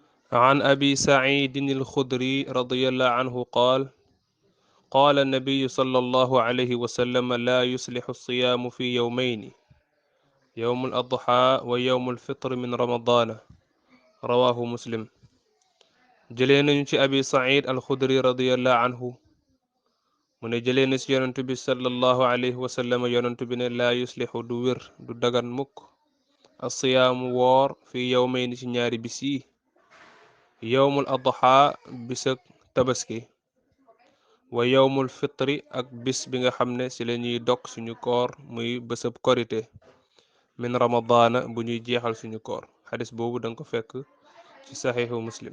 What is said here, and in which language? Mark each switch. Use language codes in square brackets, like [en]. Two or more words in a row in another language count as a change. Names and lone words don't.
[ar] عن أبي سعيد الخدري رضي الله عنه قال قال النبي صلى الله عليه وسلم لا يصلح الصيام في يومين يوم الأضحى ويوم الفطر من رمضان رواه مسلم. [wo] jëlee nañu ci abi said alxudri [ar] رضي الله عنه [wo] mu ne jëlee na ci yonentu bi [ar] صلى الله عليه و [wo] sallam yonentu bi ne [ar] لا يصلح [wo] du wér du dagan mukk asiyaamu woor [ar] في يومين [wo] ci ñaari bis yi [ar] يوم الأضحى [wo] bisak tabaski [ar] ويوم الفطر [wo] ak bis bi nga xam ne ci la ñuy dog suñu koor muy bésab korite [ar] من رمضان [wo] bu ñuy jeexal suñu koor xadis boobu danga ko fekk ci saxiixu muslim.